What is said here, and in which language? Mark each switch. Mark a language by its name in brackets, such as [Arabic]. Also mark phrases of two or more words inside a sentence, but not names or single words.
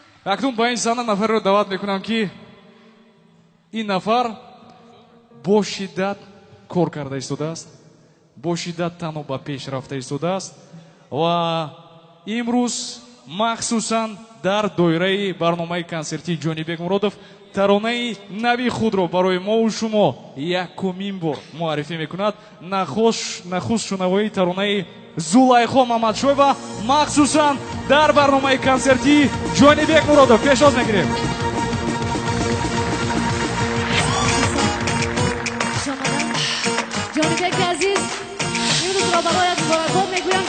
[Persian] اکنون با این زن نفر رو دعوت میکنم که این نفر با شدت کار کرده ایستاده است، با شدت تنها به پیش رفته ایستاده است و امروز مخصوصا در دایره برنامه کنسرتی جانیبек муродов [Tajik] таронаи нави худро барои мо шумо якумин бор муаррифӣ мекунад. нахуст шунавои таронаи зулайхо мамадшоева махсусан дар барномаи консерти جانیبек муродов пешоз мегирем. [Persian] جانیبek عزیز امروز را برایت مبارکباد میگویم.